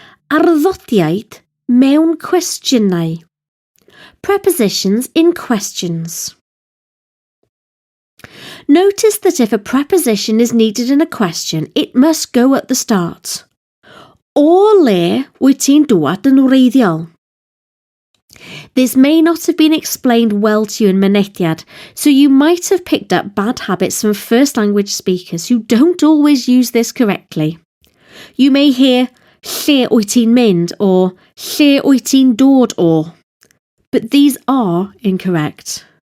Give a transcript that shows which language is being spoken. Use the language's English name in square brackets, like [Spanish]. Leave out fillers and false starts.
[Welsh] Arddodiad mewn cwestiynau. [English] Prepositions in questions. Notice that if a preposition is needed in a question, it must go at the start. [Welsh] O le wyt ti'n dŵad yn wreiddiol? [English] This may not have been explained well to you in mynediad, so you might have picked up bad habits from first language speakers who don't always use this correctly. You may hear [Welsh] lle wyt ti'n mynd [English] or [Welsh] lle wyt ti'n dod o, [English] but these are incorrect.